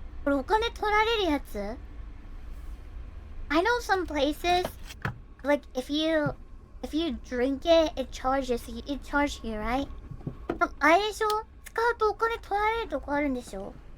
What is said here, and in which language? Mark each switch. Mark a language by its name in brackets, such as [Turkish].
[Japanese] これお金取られるやつ? [English] I know some places, like if you drink it, it charges you, right? [Japanese] あれでしょ? 使うとお金取られるとこあるんでしょ?